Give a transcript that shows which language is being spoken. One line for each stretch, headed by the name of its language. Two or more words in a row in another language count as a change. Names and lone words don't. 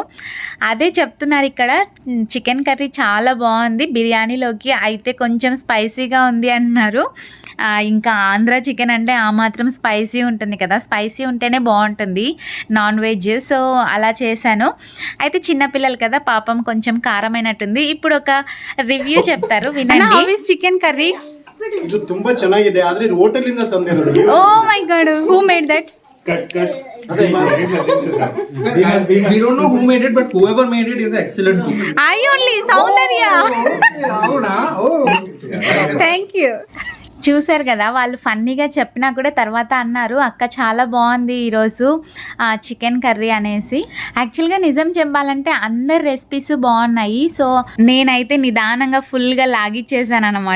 Telugu: అదే చెప్తున్నారు ఇక్కడ చికెన్ కర్రీ చాలా బాగుంది బిర్యానీలోకి, అయితే కొంచెం స్పైసీగా ఉంది అన్నారు. ఇంకా ఆంధ్ర చికెన్ అంటే ఆ మాత్రం స్పైసీ ఉంటుంది కదా, స్పైసీ ఉంటేనే బాగుంటుంది నాన్ వెజ్. సో అలా చేశాను. అయితే చిన్నపిల్లలు కదా పాపం కొంచెం కారమైనట్టుంది. ఇప్పుడు ఒక రివ్యూ చెప్తారు వినండి. చికెన్ కర్రీ
Kannada: ಇದು ತುಂಬಾ ಚೆನ್ನಾಗಿದೆ, ಆದ್ರೆ ಇದು ಹೋಟೆಲಿಂದ ತಂದಿರೋದು.
English: Oh my God, who made that? We don't know who made it, but whoever made it is an excellent cook. I only సౌందర్య.
Telugu: అవునా?
English: Thank you.
Telugu: చూసారు కదా, వాళ్ళు ఫన్నీగా చెప్పినా కూడా తర్వాత అన్నారు అక్క చాలా బాగుంది ఈరోజు చికెన్ కర్రీ అనేసి. యాక్చువల్గా నిజం చెప్పాలంటే అందరి రెసిపీస్ బాగున్నాయి. సో నేనైతే నిదానంగా ఫుల్గా లాగిచ్చేసాను అనమాట.